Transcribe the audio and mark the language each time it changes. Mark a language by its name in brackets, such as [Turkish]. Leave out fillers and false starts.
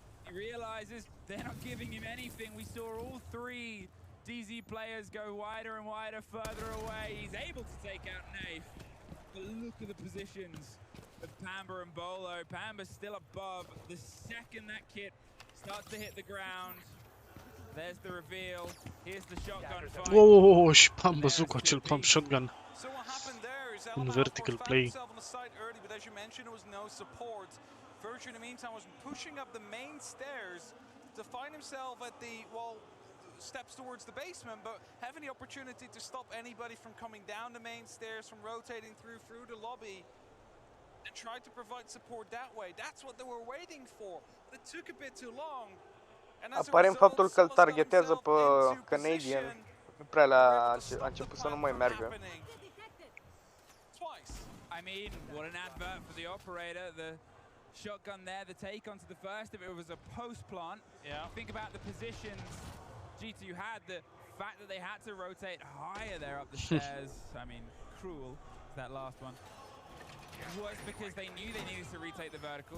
[English] He realizes they're not giving him anything. We saw all 3 DZ players go wider and wider, further away. He's able to take out Nath. But look at the positions of Pamba and Bolo. Pamba's still above. The second that kit starts to hit the ground, there's the reveal. Here's the shotgun fight. [Romanian] Și am văzut cu acel pump shotgun. Un vertical play. [English] But as you mentioned, it was no support. Virtue in the meantime was pushing up the main stairs to find himself at the, well, steps towards the basement, but having the opportunity to stop anybody from coming down the main stairs, from rotating through the lobby, and tried to provide support that way. That's what they were waiting for. But it took a bit too long. [Romanian] Aparent faptul că îl targetează pe Canadian nu prea a început să nu mai meargă. [English] I mean, what an advert for the operator. The shotgun there, the take onto the first, if it was a post plant. Yeah. Think about the positions G2 had, the fact that they had to rotate higher there up the stairs. I mean, cruel, that last one. Was because they knew they needed to retake the vertical.